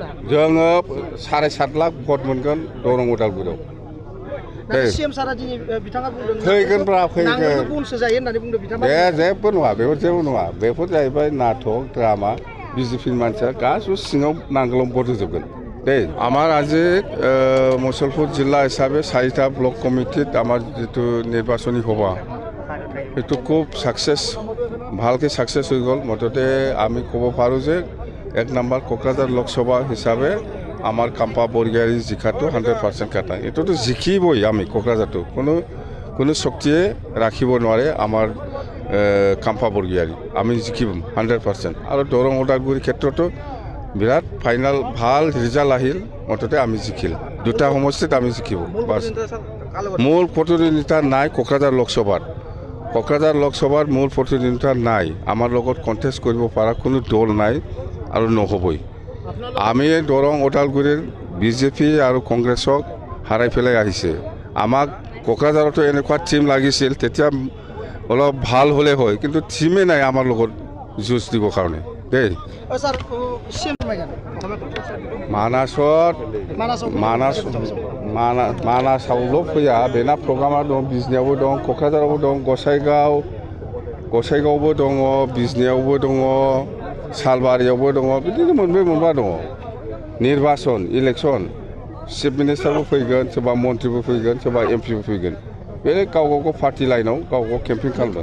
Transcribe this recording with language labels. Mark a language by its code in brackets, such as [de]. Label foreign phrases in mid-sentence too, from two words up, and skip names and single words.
[brx] जोङो 7.5 लाख भट मोनगोन दरं अदालगुरियाव सीएम सारा दिनै बिथाङा बुंदों फैगोनब्रा फैगोन नांगोलखौ बनसो जायो होननानै बुंदों बिथाङा बे जेबो नङा बेफोर जेबो नङा बेफोर जाहैबाय नाटक ड्रामा बिजेपिनि मानसिया गासिबो सिङाव नांगोलाव भट होजोबगोन दे [as] আমার আজি মুছলপুর জিলা হিসাবে 4টা ব্লক কমিটিত আমার যেটো নির্বাচনী সভা এটো খুব সাকসেস ভালকে সাকসেস হয়ে গেল মততে আমি কব পারো যে 1 নম্বর কোকরাঝার লোকসভা হিসাবে আমার কাম্পা বরগয়ারি জিকাটো 100% কাটা এটো তো জিকিবই আমি কোকরাঝারটো কোনো শক্তিয়ে রাখিব নোৱাৰে আমার কাম্পা বরগয়ারি আমি জিকিম 100% আর দরং ওদালগুৰি ক্ষেত্ৰতো বিরাট ফাইনাল ভাল রিজাল্ট আহিল মততে আমি জিকিল দুটা সমষ্টিত আমি জিকিব বাস মূল প্রতিদ্বন্দ্বিতা নাই কোকরাঝার লোকসভার মূল প্রতিদ্বন্দ্বিতা নাই আমার লগত কন্টেস্ট কৰিব পৰা কোনো দল নাই আৰু নহবই আমি দৰং ওদালগুৰিৰ বিজেপি আৰু কংগ্ৰেছক হাৰাই পেলাই আহিছে আমাক কোকৰাঝাৰতো এনেকুৱা টিম লাগিছিল তেতিয়া অলপ ভাল হলে হয় কিন্তু টিমে নাই আমাৰ লগত যুঁজ দিবৰ কাৰণে দেই [brx] मानासावल' फैया बेना प्रग्रामा दं बिजनियावबो दं क'क्राझारावबो दं गसाइगावबो दङ बिजनियावबो दङ सालबारियावबो दङ बिदिनो मोनबा दङ निर्वाचन इलेक्सन चिफ मिनिस्टारबो फैगोन सोरबा मन्थ्रिबो फैगोन सोरबा एमपिबो फैगोन बे गाव पार्टि लाइनाव गाव केम्पेइन खालामो